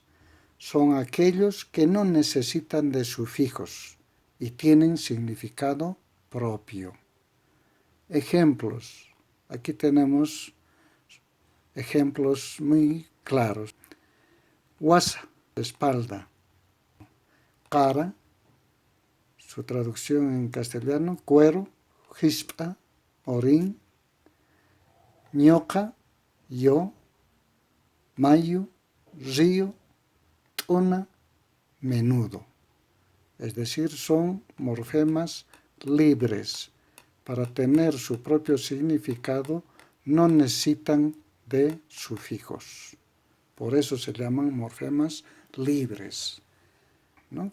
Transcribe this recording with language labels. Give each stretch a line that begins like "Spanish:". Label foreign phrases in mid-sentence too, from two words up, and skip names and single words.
Spanish: Son aquellos que no necesitan de sufijos y tienen significado propio. Ejemplos. Aquí tenemos ejemplos muy claros. Wasa, espalda. Cara, su traducción en castellano, cuero. Jispa, orín. Ñoqa, yo. Mayu, río. Tuna, menudo. Es decir, son morfemas libres. Para tener su propio significado no necesitan de sufijos. Por eso se llaman morfemas libres, ¿no?